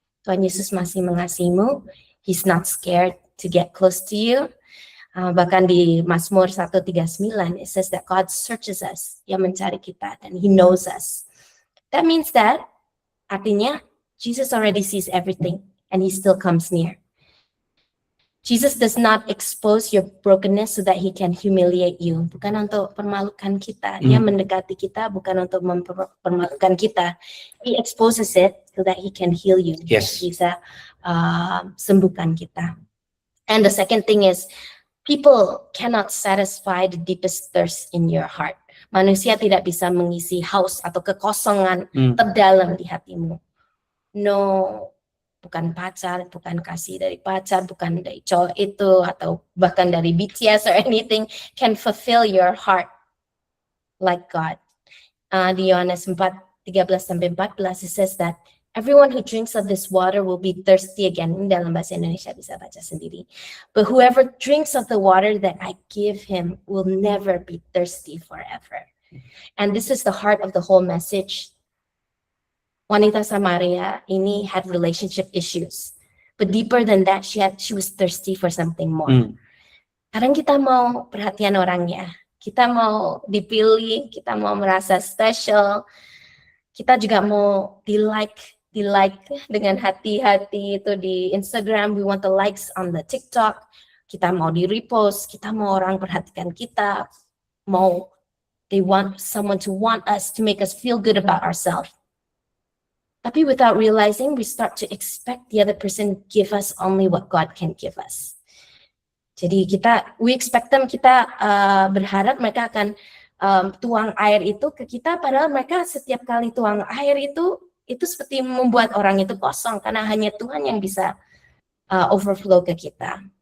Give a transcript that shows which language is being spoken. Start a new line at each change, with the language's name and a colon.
Indonesian: Tuhan Yesus masih mengasihimu.
English: He's not scared to get close to you.
Indonesian: Bahkan di Mazmur 139,
English: it says that God searches us,
Indonesian: Dia mencari kita, dan
English: He knows us. That means that,
Indonesian: artinya,
English: Jesus already sees everything, and He still comes near. Jesus does not expose your brokenness so that He can humiliate you.
Indonesian: Bukan untuk permalukan kita. Dia mendekati kita bukan untuk mempermalukan kita.
English: He exposes it so that He can heal you. Yes.
Indonesian: Bisa sembuhkan kita.
English: And the second thing is, people cannot satisfy the deepest thirst in your heart.
Indonesian: Manusia tidak bisa mengisi haus atau kekosongan terdalam di hatimu. No, bukan pacar, bukan kasih dari pacar, bukan dari cowok itu, atau bahkan dari BTS
English: or anything can fulfill your heart like God. Di Yohanes 4:13-14, it says that everyone who drinks of this water will be thirsty again.
Indonesian: Ini dalam bahasa Indonesia, bisa baca sendiri.
English: But whoever drinks of the water that I give him will never be thirsty forever. And this is the heart of the whole message.
Indonesian: Wanita Samaria ini
English: had relationship issues. But deeper than that, she was thirsty for something more.
Indonesian: Kadang kita mau perhatian orangnya. Kita mau dipilih, kita mau merasa special. Kita juga mau di-like dengan hati-hati itu di Instagram.
English: We want the likes on the TikTok.
Indonesian: Kita mau di-repost, kita mau orang perhatikan kita.
English: They want someone to want us, to make us feel good about ourselves.
Indonesian: Tapi
English: without realizing, we start to expect the other person give us only what God can give us.
Indonesian: Jadi
English: we expect them,
Indonesian: kita berharap mereka akan tuang air itu ke kita, padahal mereka setiap kali tuang air itu seperti membuat orang itu kosong, karena hanya Tuhan yang bisa overflow ke kita.